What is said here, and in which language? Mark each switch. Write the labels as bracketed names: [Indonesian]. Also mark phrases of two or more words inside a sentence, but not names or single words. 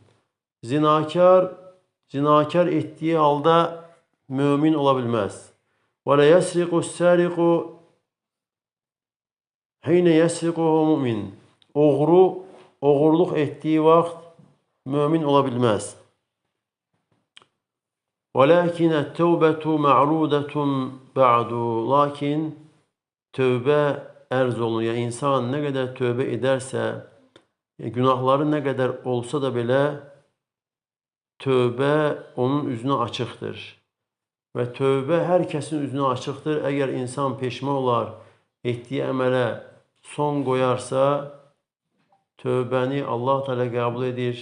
[Azerbaijani] Zinakar etdiyi halda mümin ola bilməz. [Arabic] ولا يسرق السارق حين يسرق هو مؤمن. [Azerbaijani] Oğurluq etdiyi vaxt mümin ola bilməz. [Arabic] وَلَكِنَ التَّوْبَةُ مَعْرُودَةٌ بَعْدُ. [Azerbaijani] Lakin tövbə ərz olunur. Yəni insan nə qədər tövbə edərsə, Günahları nə qədər olsa da belə tövbə onun üzünə açıqdır. Və tövbə hər kəsin üzünə açıqdır. Əgər insan peşman olar, etdiyi əmələ son qoyarsa, tövbəni Allah Teala qəbul edir.